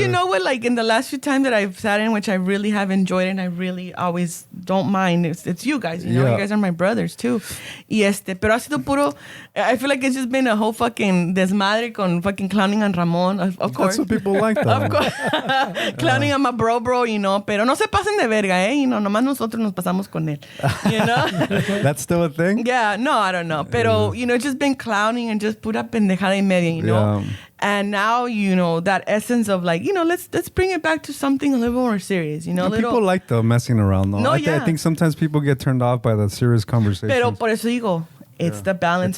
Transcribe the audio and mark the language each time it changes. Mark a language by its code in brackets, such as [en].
[en] you know what, like in the last few times that I've sat in, which I really have enjoyed and I really always don't mind. It's you guys, you know, you guys are my brothers too. [es] Y pero ha sido puro. [en] I feel like it's just been a whole fucking [es] desmadre con [en] fucking clowning on Ramon, of course. That's what people like, though. Of course, clowning on my bro, you know. [es] Pero no se pasen de verga, [en] you know. [es] Nomás nosotros nos pasamos con él, [en] you know. That's still a thing. Yeah, no, I don't know. [es] Pero, [en] you know, it's just been clowning and just [es] pura pendejada y media, [en] you know? Yeah. And now, you know, that essence of like, you know, let's bring it back to something a little more serious, you know? People like the messing around, though. No, I think sometimes people get turned off by the serious conversations. [es] Pero por eso digo, [en] it's the balance.